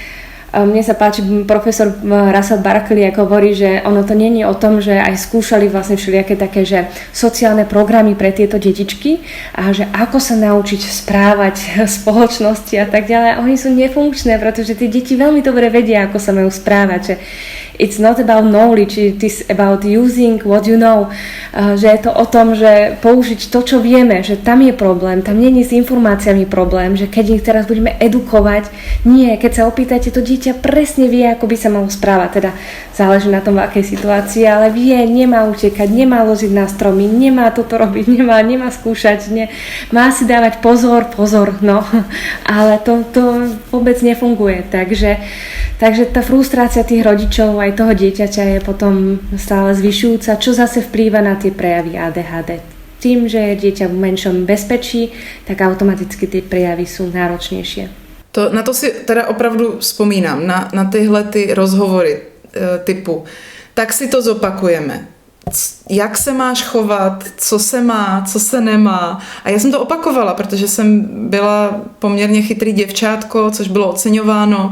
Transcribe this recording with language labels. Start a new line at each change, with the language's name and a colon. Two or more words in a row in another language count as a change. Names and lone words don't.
Slovak: mne sa páči, profesor Russell Barkley ako hovorí, že ono to nie je o tom, že aj skúšali vlastne všelijaké také, že sociálne programy pre tieto detičky a že ako sa naučiť správať v spoločnosti a tak ďalej. A oni sú nefunkčné, pretože tie deti veľmi dobre vedia, ako sa majú správať.
English: Že it's not about knowledge, it is about using what you know.
Slovak: Že je to o tom, že použiť to, čo vieme, že tam je problém, tam nie je s informáciami problém, že keď ich teraz budeme edukovať, nie, keď sa opýtate, to dieťa presne vie, ako by sa malo správať, teda záleží na tom, v akej situácii, ale vie, nemá utekať, nemá loziť na stromy, nemá toto robiť, nemá skúšať, má si dávať pozor, no, ale to vôbec nefunguje, takže tá frustrácia tých rodičov aj toho dieťaťa je potom stále zvyšujúca, čo zase vplýva na tie prejavy ADHD. Tým, že je dieťa v menšom bezpečí, tak automaticky tie prejavy sú náročnejšie.
Czech: Na to si teda opravdu vzpomínám, na tyhle ty rozhovory typu, tak si to zopakujeme. Jak se máš chovat, co se má, co se nemá. A já jsem to opakovala, protože jsem byla poměrně chytrý děvčátko, což bylo oceňováno.